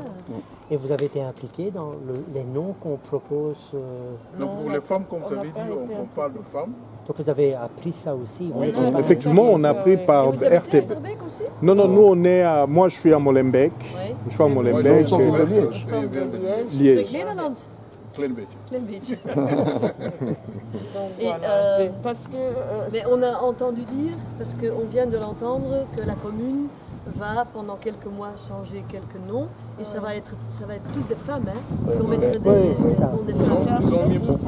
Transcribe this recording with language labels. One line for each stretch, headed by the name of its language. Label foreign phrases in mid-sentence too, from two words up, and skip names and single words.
French: Et vous avez été impliqué dans les noms qu'on propose. Donc pour les femmes, comme vous avez dit, on parle de femmes. Donc vous avez appris ça aussi. Vous n'étiez pas Effectivement, on a pris par Et vous habitez à RTB. Etterbeek aussi? Non, nous on est à. Moi, je suis à Molenbeek. Oui. Je suis à Moi, Molenbeek. je suis de Liège.
Dutch: Spreek
French: Liège.
Dutch: Nederlands? Klein beetje. Klein beetje.
French: Donc, voilà. Parce que Mais on a entendu dire, parce qu'on vient de l'entendre, que la commune va pendant quelques mois changer quelques noms et ça va être tous des femmes, hein. Ils vont mettre des c'est ça. noms des femmes. Ils ont mis ici, beaucoup de-